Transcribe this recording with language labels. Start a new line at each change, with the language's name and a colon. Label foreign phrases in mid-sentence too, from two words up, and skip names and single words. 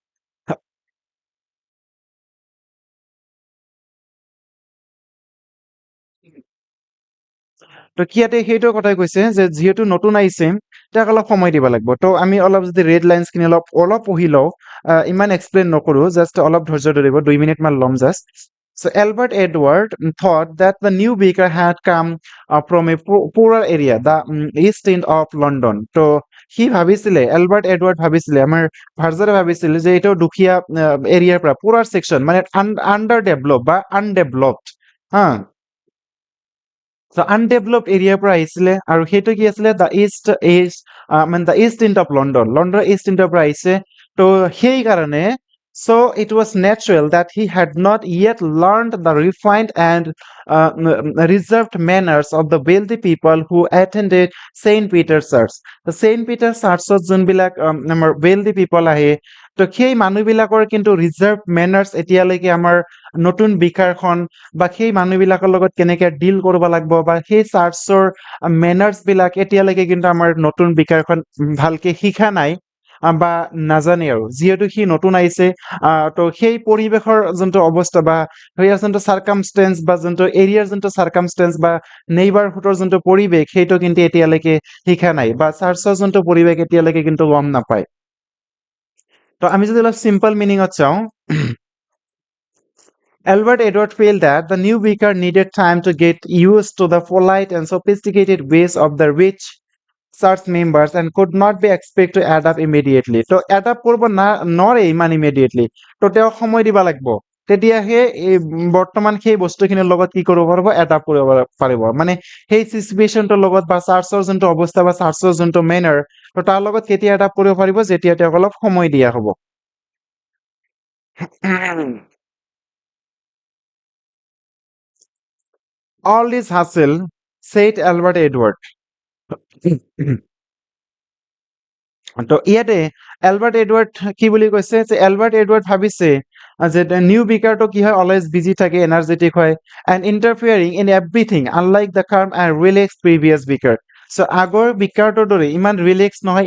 Assamese: তো ইয়াতে সেইটো কথাই কৈছে যে যিহেতু নতুন আহিছে তাক অলপ সময় দিব লাগিব তো আমি অলপ যদি ৰেড লাইনছখিনি অলপ অলপ পঢ়ি লওঁ ইমান এক্সপ্লেইন নকৰোঁ জাষ্ট অলপ ধৈৰ্য ধৰিব 2 মিনিটমান ল'ম জাষ্ট
English: So Albert Edward thought that the new baker had come from a poorer area, the east end of London.
Assamese: তো সি ভাবিছিলে এলবাৰ্ট এডৱাৰ্ড ভাবিছিলে আমাৰ ভাৰ্জাৰে ভাবিছিলে যে এইটো দুখীয়া এৰিয়াৰ পৰা পুৰাৰ ছেকশ্যন মানে
English: under develop
Assamese: বা আনডেভেলপড হা আনডেভেলপ এৰিয়াৰ পৰা আহিছিলে আৰু সেইটো কি আছিলে
English: the east end of London's
Assamese: ইষ্ট ইণ্ডৰ পৰা আহিছে তো সেইকাৰণে
English: so it was natural that he had not yet learned the refined and reserved manners of the wealthy people who attended St.
Assamese: Peter's Church. The St. Peter's Churchত যোনবিলাক আমাৰ
English: wealthy people
Assamese: আহে তো সেই মানুহবিলাকৰ কিন্তু
English: reserved manners
Assamese: এতিয়ালৈকে আমাৰ নতুন বিকাৰখন বা সেই মানুহবিলাকৰ লগত কেনেকৈ ডিল কৰিব লাগিব বা সেই চাৰ্চৰ মেনাৰ্ছবিলাক এতিয়ালৈকে কিন্তু আমাৰ নতুন বিকাৰখন ভালকৈ শিকা নাই বা নাজানে আৰু যিহেতু সি নতুন আহিছে তো সেই পৰিৱেশৰ যোনটো অৱস্থা বা সেয়া যোনটো চাৰ্কামষ্টেঞ্চ বা যোনটো এৰিয়াৰ যোনটো চাৰ্কামষ্টেঞ্চ বা নেইবাৰহুডৰ যোনটো পৰিৱেশ সেইটো কিন্তু এতিয়ালৈকে শিকা নাই বা চাৰ্চৰ যোনটো পৰিৱেশ এতিয়ালৈকে কিন্তু গম নাপায় তো আমি যদি অলপ চিম্পল মিনিঙত চাওঁ
English: Albert Edward felt that the new beaker needed time to get used to the polite and sophisticated ways of the rich church members and could not be expected to adapt immediately.
Assamese: তো adapt কৰিব নোৱাৰে ইমান immediately. তো তেওঁক সময় দিব লাগিব তেতিয়াহে এই বৰ্তমান সেই বস্তুখিনিৰ লগত কি কৰিব পাৰিব এডাপ্ট কৰিব পাৰিব মানে সেই চিচুৱেশ্যনটোৰ লগত বা চাৰ্চৰ যোনটো অৱস্থা বা চাৰ্চৰ যোনটো মেনাৰ তো তাৰ লগত কেতিয়া এডাপ্ট কৰিব পাৰিব যেতিয়া তেওঁক অলপ সময় দিয়া হ'ব
English: all this hustle said Albert Edward
Assamese: তো ইয়াতে এলবাৰ্ট এডৱাৰ্ড কি বুলি কৈছে যে এলবাৰ্ট এডৱাৰ্ড ভাবিছে যে নিউ বিকাৰটো কি হয়
English: always busy
Assamese: থাকে এনাৰ্জেটিক
English: হয় and interfering in everything unlike the calm and relaxed previous baker so'
Assamese: আগৰ বিকাৰটোৰ দৰে ইমান ৰিলেক্স নহয়